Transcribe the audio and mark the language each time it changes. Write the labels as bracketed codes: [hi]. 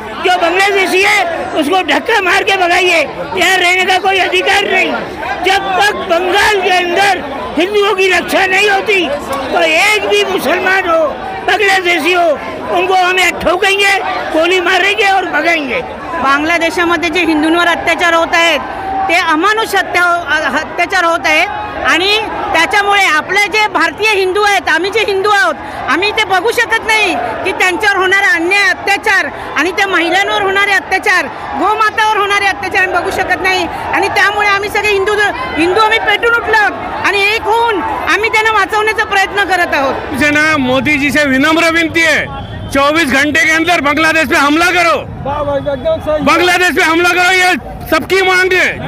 [hi] जो बांग्लादेशी है उसको धक्का मार के भगाइए, यहाँ रहने का कोई अधिकार नहीं। जब तक बंगाल के अंदर हिंदुओं की रक्षा नहीं होती तो एक भी मुसलमान हो बांग्लादेशी हो उनको हमें ठोकेंगे, गोली मारेंगे और भगाएंगे। [mr] बांगलादेशामध्ये जे हिंदूंवर अत्याचार होत आहेत ते अमानुष अत्याचार होत आहेत आणि त्याच्यामुळे आपले जे भारतीय हिंदू आहेत, आम्ही जे हिंदू आहोत, आम्ही ते बघू शकत नाही की त्यांच्यावर होणारे अन्याय अत्याचार आणि त्या महिलांवर होणारे अत्याचार, गोमातावर होणारे अत्याचार बघू शकत नाही। आणि त्यामुळे आम्ही सगळे हिंदू आम्ही पेटून उठलो आणि एक होऊन आम्ही त्यांना वाचवण्याचा प्रयत्न करत आहोत। [hi] जना मोदी जी से विनम्र विनती है, 24 घंटे के अंदर बांग्लादेश पे हमला करो, बांग्लादेश पे हमला करो, ये सबकी मांग है।